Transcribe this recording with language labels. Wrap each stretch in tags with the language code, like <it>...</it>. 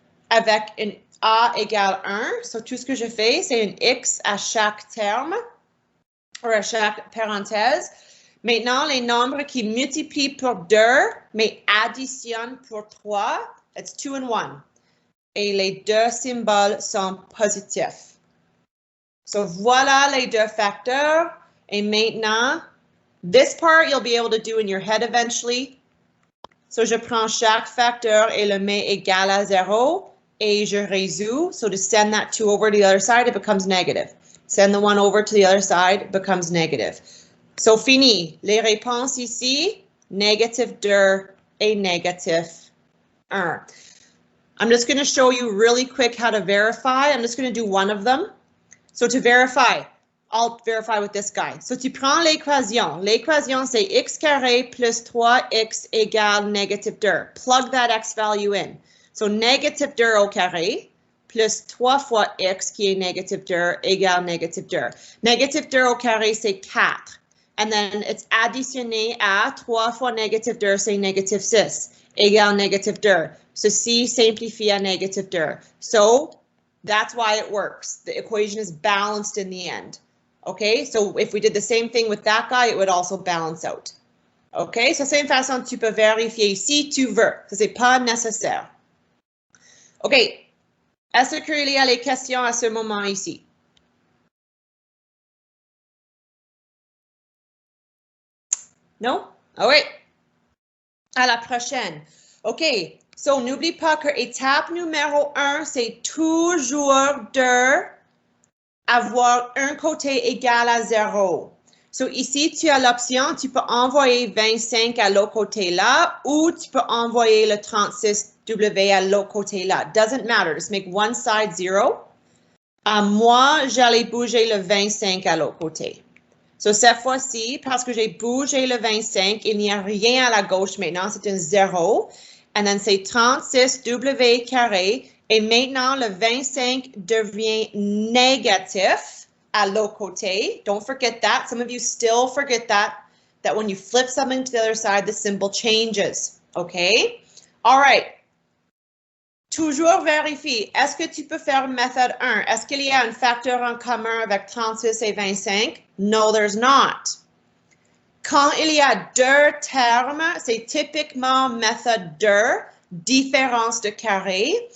<fr>Avec une A égale 1. So, tout ce que je fais, c'est un X à chaque terme, ou à chaque parenthèse. Maintenant, les nombres qui multiplient pour 2, mais additionnent pour 3,</fr> <en>it's 2 and 1.</en> <fr>Et les deux symboles sont positifs. So, voilà les deux facteurs. Et maintenant,</fr> <en>this part you'll be able to do in your head eventually.</en> <fr>So, je prends chaque facteur et le mets égal à 0. Et je résous.</fr> <en>So to send that 2 over to the other side, it becomes negative. Send the 1 over to the other side, it becomes negative.</en> <fr>So fini. Les réponses ici, négative 2 et négative 1.</fr> <en>I'm just going to show you really quick how to verify. I'm just going to do one of them. So to verify, I'll verify with this guy.</en> <fr>So tu prends l'équation. L'équation, c'est x carré plus 3x égale négative 2.</fr> <en>Plug that x value in.</en> <fr>So, négative 2 au carré plus 3 fois x qui est négative 2 égale négative 2. Négative 2 au carré, c'est 4.</fr> <en>And then it's</en> <fr>additionné à 3 fois négative 2, c'est négative 6 égale négative 2. Ceci simplifie à négative 2.</fr> <en>So, that's why it works. The equation is balanced in the end. Okay, so if we did the same thing with that guy, it would also balance out.</en> <fr>Okay, so c'est une façon tu peux vérifier si tu veux. Ça, c'est pas nécessaire. OK. Est-ce qu'il y a les questions à ce moment ici? Non? Ah oui. À la prochaine. OK. So, n'oublie pas que étape numéro 1, c'est toujours de avoir un côté égal à 0. So, ici, tu as l'option, tu peux envoyer 25 à l'autre côté là, ou tu peux envoyer le 36W à l'autre côté là.</fr> <en>Doesn't matter, just make one side 0.</en> <fr>Moi, j'allais bouger le 25 à l'autre côté. So, cette fois-ci, parce que j'ai bougé le 25, il n'y a rien à la gauche maintenant, c'est un 0.</fr> <en>And then</en> <fr>c'est 36W carré. Et maintenant, le 25 devient négatif à l'autre côté.</fr> <en>Don't forget that. Some of you still forget that when you flip something to the other side, the symbol changes. Okay? All right.</en> <fr>Toujours vérifie. Est-ce que tu peux faire méthode 1? Est-ce qu'il y a un facteur en commun avec 36 et 25?</fr> <en>No, there's not.</en> <fr>Quand il y a deux termes, c'est typiquement méthode 2, différence de carré.</fr>